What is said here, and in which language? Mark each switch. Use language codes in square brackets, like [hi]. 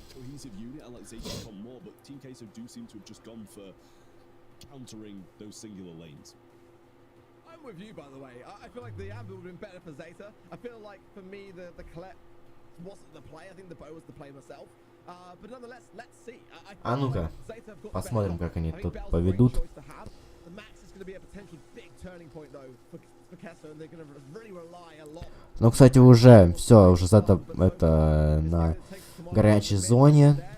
[en] Cohesive unit, I like Zeta a lot more, but Team Queso do seem to have just gone for countering those singular lanes. I'm with you, by the way. I feel like the Amber would have been better for Zeta. I feel like for me, the Colette wasn't the play. I think the Bow was the play myself. But nonetheless, let's see. [ru] А ну-ка, посмотрим, как они тут поведут. [en] The Max is going to be a potential big turning point though for Queso, and they're going to really rely a lot. [ru] Ну, кстати, уже все, уже это на горячей зоне.